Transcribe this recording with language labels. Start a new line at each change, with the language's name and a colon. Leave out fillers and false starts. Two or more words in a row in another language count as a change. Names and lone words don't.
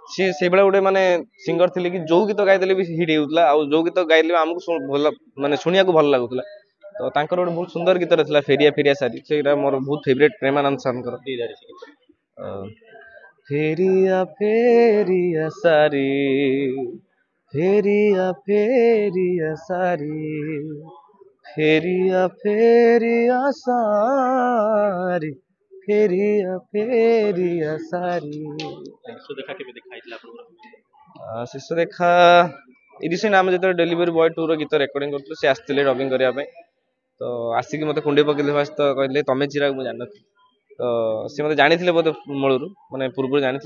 Odia: ସିଏ ସେଇଭଳିଆ ଗୋଟେ ମାନେ ସିଙ୍ଗର ଥିଲେ କି ଯୋଉ ଗୀତ ଗାଇଦେଲେ ବି ହିଟ୍ ହେଉଥିଲା, ଆଉ ଯୋଉ ଗୀତ ଗାଇଲେ ବି ଆମକୁ ଭଲ ମାନେ ଶୁଣିବାକୁ ଭଲ ଲାଗୁଥିଲା। ତ ତାଙ୍କର ଗୋଟେ ବହୁତ ସୁନ୍ଦର ଗୀତରେ ଥିଲା ଫେରିଆ ଫେରିଆ ସାରି, ସେଇଟା ମୋର ବହୁତ ଫେଭରେଟ୍ ପ୍ରେମାନନ୍ଦ ସାର୍ଙ୍କର। ଫେରିଆ ଫେରିଆ ସାରି ଫେରିଆ ଫେରିଆ ସାରି ଫେରିଆ ଫେରିଆ ସାରି ଫେରିଆ ଫେରିଆ ସାରି। ଶେଷ ଦେଖା ରିସେଣ୍ଟ ଆମେ ଯେତେବେଳେ ଡେଲିଭରି ବୟ 2ର ଗୀତ ରେକର୍ଡିଂ କରୁଥିଲୁ, ସେ ଆସିଥିଲେ ଡବିଂ କରିବା ପାଇଁ। ତ ଆସିକି ମୋତେ କୁଣ୍ଡେଇ ପକେଇଲେ ଫାଷ୍ଟ। ତ କହିଲେ ତମେ ଚିରାଗ, ମୁଁ ଜାଣିନଥିଲି। ତ ସେ ମୋତେ ଜାଣିଥିଲେ ବୋଧେ ମୂଳରୁ, ମାନେ ପୂର୍ବରୁ ଜାଣିଥିଲେ।